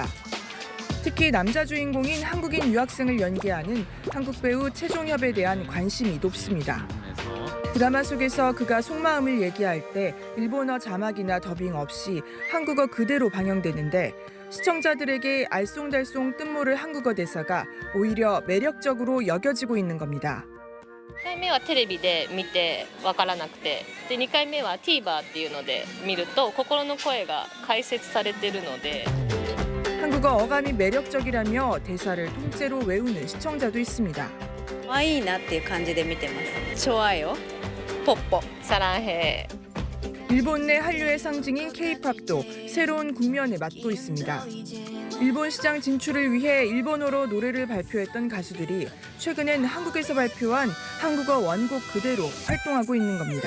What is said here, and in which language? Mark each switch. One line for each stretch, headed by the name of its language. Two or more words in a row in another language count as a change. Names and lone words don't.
Korean: 특히 남자 주인공인 한국인 유학생을 연기하는 한국 배우 최종협에 대한 관심이 높습니다. 드라마 속에서 그가 속마음을 얘기할 때 일본어 자막이나 더빙 없이 한국어 그대로 방영되는데 시청자들에게 알쏭달쏭 뜻모를 한국어 대사가 오히려 매력적으로 여겨지고 있는 겁니다.
Japanese: 1 回目はテレビで見て分からなくて、で2回目は TVer っていうので見ると心の声が解説されてるので
Korean: 한국어 어감이 매력적이라며 대사를 통째로 외우는 시청자도 있습니다.
Japanese: 可愛いなっていう感じで見てます。좋아요.
Korean: 뽀뽀. 사랑해. 일본 내 한류의 상징인 K-팝도 새로운 국면에 맞고 있습니다. 일본 시장 진출을 위해 일본어로 노래를 발표했던 가수들이 최근엔 한국에서 발표한 한국어 원곡 그대로 활동하고 있는 겁니다.